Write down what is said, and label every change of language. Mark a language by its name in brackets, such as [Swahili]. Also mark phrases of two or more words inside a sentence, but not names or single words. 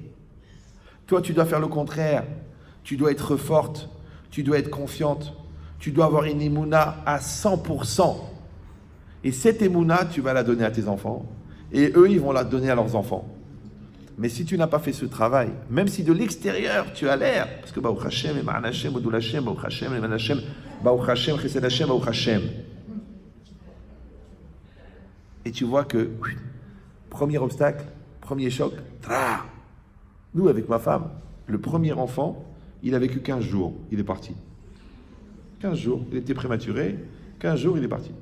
[French] Toi, tu dois faire le contraire. Tu dois être forte, tu dois être confiante, tu dois avoir une émouna à 100%. Et cette émouna, tu vas la donner à tes enfants. Et eux, ils vont la donner à leurs enfants. Mais si tu n'as pas fait ce travail, même si de l'extérieur, tu as l'air, parce que [Hebrew] Baruch Hashem, Eman Hashem, Odul Hashem, Baruch Hashem, [French] Eman Hashem, Baruch Hashem, Chesed Hashem, Baruch Hashem. Et tu vois que, premier obstacle, premier choc, nous, avec ma femme, le premier enfant, il a vécu 15 jours, il est parti. 15 jours, il était prématuré, 15 jours, il est parti.